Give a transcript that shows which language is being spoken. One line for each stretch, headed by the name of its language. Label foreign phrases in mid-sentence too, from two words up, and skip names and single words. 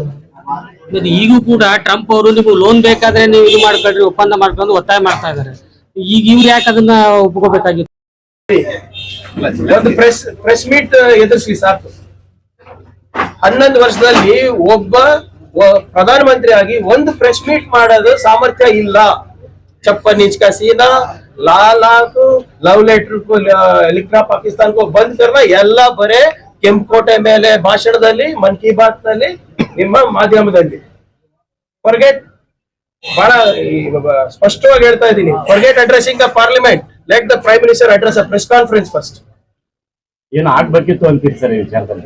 Kannada: ಈಗೂ ಕೂಡ ಟ್ರಂಪ್ ಅವರು ನೀವು ಲೋನ್ ಬೇಕಾದ್ರೆ ನೀವು ಇದು ಮಾಡ್ಕೊಳ್ರಿ, ಒಪ್ಪಂದ ಮಾಡ್ಕೊಂಡು ಒತ್ತಾಯ ಮಾಡ್ತಾ ಇದಾರೆ. ಈಗ ಇವ್ರು ಯಾಕೆ ಅದನ್ನ ಒಪ್ಕೋಬೇಕಾಗಿತ್ತು? ಒಂದು
English: press meet
Kannada: ಎದುರಿಸಿ ಸಾಕು. 11 ವರ್ಷದಲ್ಲಿ ಒಬ್ಬ ಪ್ರಧಾನ ಮಂತ್ರಿ ಆಗಿ ಒಂದು
English: press meet
Kannada: ಮಾಡೋದು ಸಾಮರ್ಥ್ಯ ಇಲ್ಲ.
Hindi: छप्पन इंच का सीना, लाख
English: love letter
Hindi: को लिखना, पाकिस्तान को बंद करना,
Kannada: ಎಲ್ಲ ಬರೇ ಕೆಂಪಕೋಟೆ ಮೇಲೆ ಭಾಷಣದಲ್ಲಿ, ಮನ್ ಕಿ ಬಾತ್ ನಲ್ಲಿ, ನಿಮ್ಮ ಮಾಧ್ಯಮದಲ್ಲಿ.
English: ಫರ್ಗೆಟ್,
Kannada: ಬಹಳ ಸ್ಪಷ್ಟವಾಗಿ ಹೇಳ್ತಾ ಇದ್ದೀನಿ,
English: forget addressing the parliament. let the Prime Minister address a press conference first.
Kannada: ಏನು ಆಗ್ಬೇಕಿತ್ತು ಅಂತೀರಿ ಸರ್ ಈ ವಿಚಾರದಲ್ಲಿ?